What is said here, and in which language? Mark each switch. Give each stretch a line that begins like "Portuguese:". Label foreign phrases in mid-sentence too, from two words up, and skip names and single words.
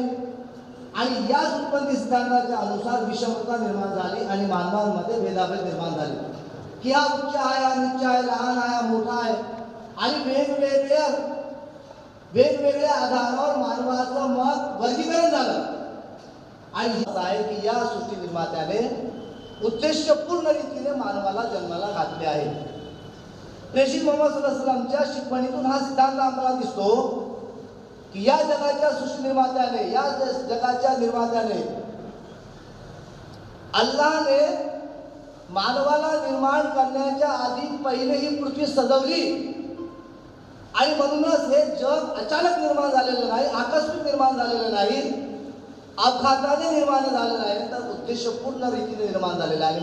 Marathi: आणि याच उत्पत्ती सिद्धांताच्या अनुसार विषमता निर्माण झाली आणि मानवांमध्ये भेदाभेद निर्माण झाले की हा उच्च आहे, हा नीच आहे, लहान आहे, हा मोठा आहे. आणि वेगवेगळ्या आधारावर मानवाचं मत वर्गीकरण झालं. आणि असं आहे की या सृष्टी निर्मात्याने उद्देशपूर्ण रीतीने मानवाला जन्माला घातले आहे. प्रेषित मोहम्मद
Arabic: صلى الله عليه وسلم
Marathi: शिकवणीतून हा सिद्धांत आम्हाला दिसतो की या जगाच्या सृष्टी निर्मात्याने, या जगाच्या निर्मात्याने अल्लाहने मानवाला निर्माण करण्याच्या आधी पहिले ही पृथ्वी सजवली. आणि म्हणूनच हे जग अचानक निर्माण झालेलं नाही, आकस्मिक निर्माण झालेलं नाही, अपघाताने निर्माण झालेलं आहे, तर उद्देशपूर्ण रीतीने निर्माण झालेलं आहे.